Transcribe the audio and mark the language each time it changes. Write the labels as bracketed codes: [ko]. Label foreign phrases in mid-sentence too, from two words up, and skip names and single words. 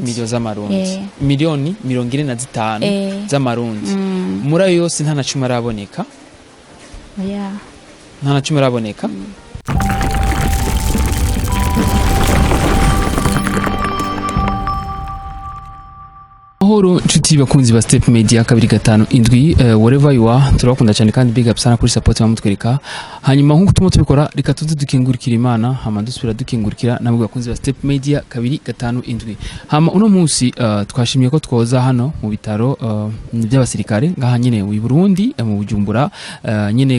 [rn] 45 millions z'amarundi miliyoni 45 z'amarundi muri ayo yose nta na cumi araboneka nta na cumi araboneka Horo nshuti bakunzi ba Step Media 257 [en] wherever you are [rn] turakunda cyane kandi [en] big up [rn] sana kuri support bamutwereka hanyuma nkuko tumo tubikora reka tuze dukingurikira Imana hama dusubira dukingurikira namwe bakunzi ba Step Media 257 hama uno munsi twashimiye ko twoza hano mu bitaro by'abasirikare ngaha nyene mu Burundi mu Bujumbura nyene